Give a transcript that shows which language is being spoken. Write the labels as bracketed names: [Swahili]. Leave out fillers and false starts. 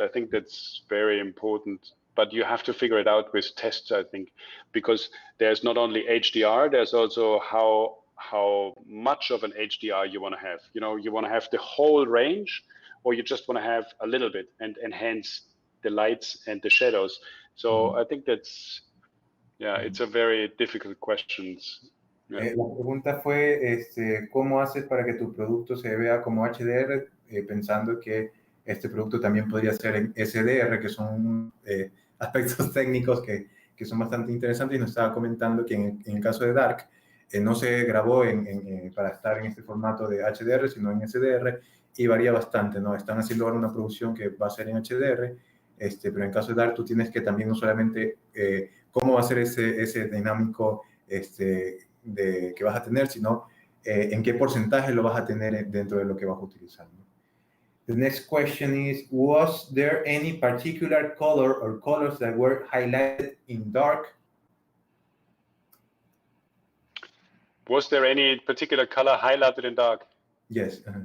[English] I think that's very important, but you have to figure it out with tests, I think, because there's not only HDR, there's also how much of an HDR you want to have. You know, you want to have the whole range, or you just want to have a little bit and enhance the lights and the shadows. So I think that's, yeah, it's a very difficult question. Yeah. [Spanish] La pregunta fue, ¿cómo haces para que tu producto se vea como HDR, pensando que este producto también podría ser en SDR, que son aspectos técnicos que son bastante interesantes? Y nos estaba comentando que en el caso de Dark, no se grabó para estar en este formato de HDR, sino en SDR, y varía bastante, ¿no? Están haciendo ahora una producción que va a ser en HDR, pero en el caso de Dark tú tienes que también no solamente cómo va a ser ese dinámico que vas a tener, sino en qué porcentaje lo vas a tener dentro de lo que vas a utilizar, ¿no? [English] The next question is, was there any particular color or colors that were highlighted in dark? Was there any particular color highlighted in dark? Yes.